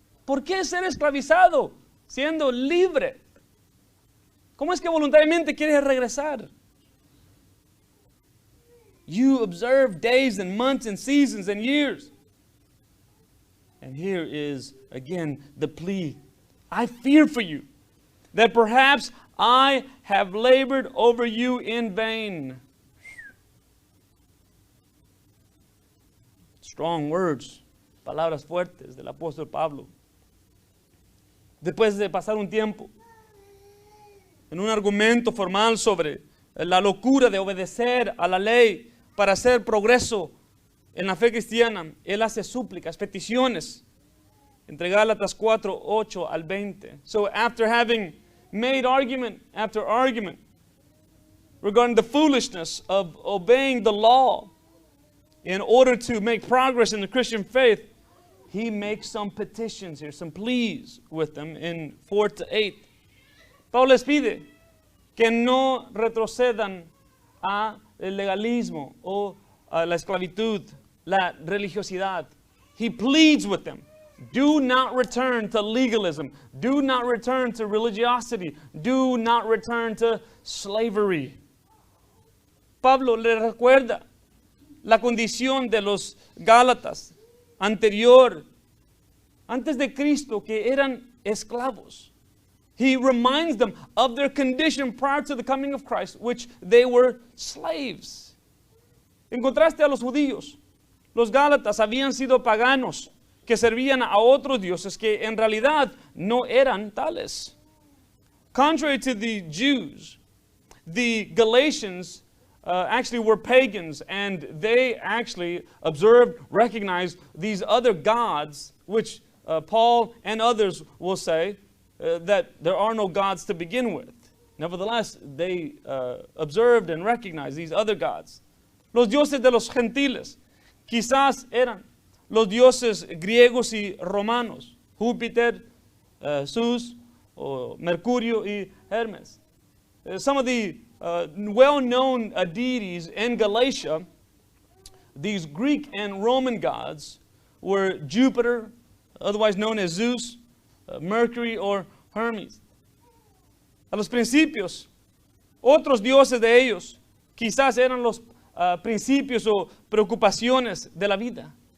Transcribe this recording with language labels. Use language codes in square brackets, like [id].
[es] ¿Por qué ser esclavizado siendo libre? ¿Cómo es que voluntariamente quieres regresar? [en] You observe days and months and seasons and years. And here is again the plea. I fear for you that perhaps I have labored over you in vain. Strong words, [es] palabras fuertes del apóstol Pablo. Después de pasar un tiempo en un argumento formal sobre la locura de obedecer a la ley para hacer progreso en la fe cristiana, él hace súplicas, peticiones, entre Gálatas 4, 8 al 20. [en] So after having made argument after argument regarding the foolishness of obeying the law in order to make progress in the Christian faith, he makes some petitions here, some pleas with them in 4 to 8. [es] Pablo les pide que no retrocedan a el legalismo o a la esclavitud, la religiosidad. [en] He pleads with them. Do not return to legalism. Do not return to religiosity. Do not return to slavery. [es] Pablo le recuerda la condición de los Gálatas anterior, antes de Cristo, que eran esclavos. [en] He reminds them of their condition prior to the coming of Christ, which they were slaves. [es] En contraste a los judíos, los Gálatas habían sido paganos que servían a otros dioses que en realidad no eran tales. [en] Contrary to the Jews, the Galatians actually were pagans, and they actually observed, recognized these other gods, which Paul and others will say that there are no gods to begin with. Nevertheless, they observed and recognized these other gods. [es] Los dioses de los gentiles quizás eran los dioses griegos y romanos, Júpiter, Zeus, Mercurio y Hermes. [en] Some of the well-known deities in Galatia, these Greek and Roman gods, were Jupiter, otherwise known as Zeus, Mercury or Hermes. [es] A los principios, otros dioses de ellos quizás eran los principios o preocupaciones de la vida.